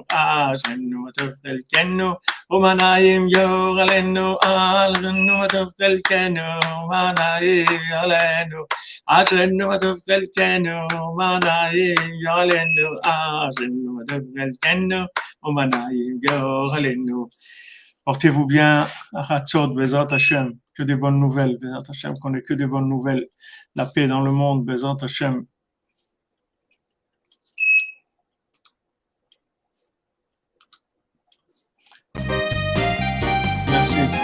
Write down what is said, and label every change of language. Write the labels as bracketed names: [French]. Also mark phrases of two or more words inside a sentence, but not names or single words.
[Hebrew] אשרינו מה טוב חלקנו ומה נעים גורלנו. אשרינו מה טוב חלקנו ומה נעים גורלנו. אשרינו מה טוב חלקנו ומה נעים גורלנו. אשרינו מה טוב חלקנו ומה נעים גורלנו. [French] Portez-vous bien, Hatzot, [Hebrew] בעזרת השם, [French] que des bonnes nouvelles, [Hebrew] בעזרת השם, [French] qu'on ait que des bonnes nouvelles, la paix dans le monde, [Hebrew] בעזרת השם. [French] Merci.